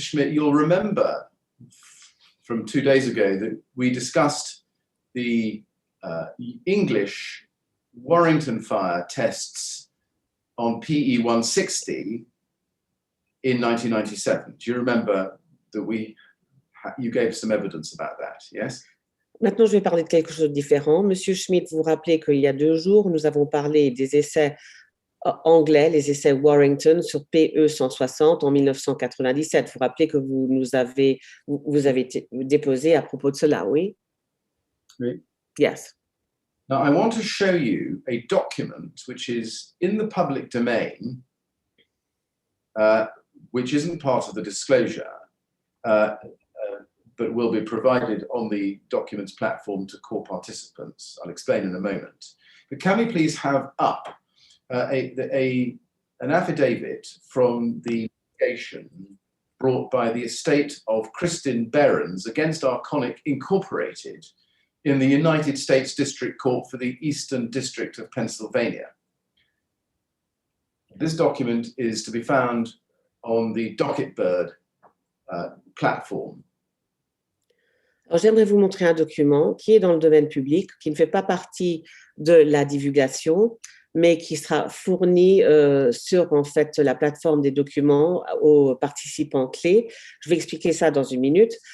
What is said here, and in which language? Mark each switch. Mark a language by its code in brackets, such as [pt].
[en] Schmidt, you'll remember from 2 days ago that we discussed the English Warrington fire tests on PE 160 in 1997. Do you remember that you gave some evidence about that, yes? [fr] Maintenant, je vais parler de quelque chose de différent. Monsieur Schmidt, vous vous rappelez qu'il y a 2 jours, nous avons parlé des essais anglais, les essais Warrington sur PE 160 en 1997. Vous vous rappelez que vous avez déposé à propos de cela, oui? Oui. [en] Yes. Now, I want to show you a document which is in the public domain, which isn't part of the disclosure, but will be provided on the documents platform to core participants. I'll explain in a moment. But can we please have up an affidavit from the litigation brought by the estate of Kristin Behrens against Arconic Incorporated in the United States District Court for the Eastern District of Pennsylvania. This document is to be found on the Docketbird platform. [fr] Alors, j'aimerais vous montrer un document qui est dans le domaine public, qui ne fait pas partie de la divulgation, mais qui sera fourni sur en fait la plateforme des documents aux participants clés. Je vais expliquer ça dans une minute.